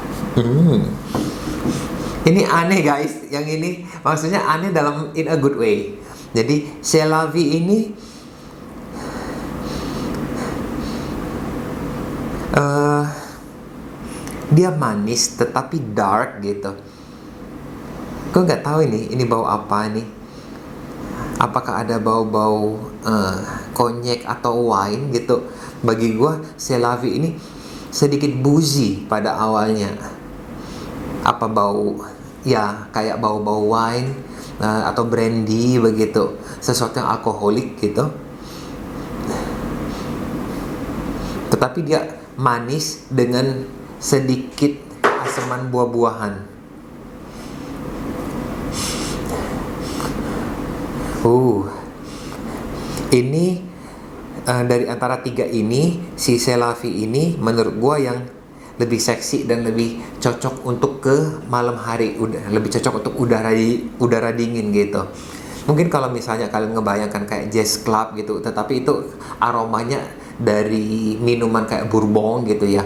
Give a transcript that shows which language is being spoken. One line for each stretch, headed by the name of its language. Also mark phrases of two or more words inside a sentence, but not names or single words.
Indonesian: Hmm. Ini aneh guys, yang ini maksudnya aneh dalam
English: in a good way.
Indonesian: Jadi C'est la vie ini eh, dia manis tetapi dark gitu. Gue nggak tahu ini bau apa nih. Apakah ada bau-bau konyek atau wine gitu? Bagi gue C'est la vie ini sedikit boozy pada awalnya. Apa bau ya kayak bau-bau wine atau brandy begitu, sesuatu yang alkoholik gitu, tetapi dia manis dengan sedikit asaman buah-buahan. Ini dari antara tiga ini, si C'est la vie ini menurut gua yang lebih seksi dan lebih cocok untuk ke malam hari, lebih cocok untuk udara dingin gitu. Mungkin kalau misalnya kalian ngebayangkan kayak
English: jazz club
Indonesian: gitu, tetapi itu aromanya dari minuman kayak bourbon gitu ya.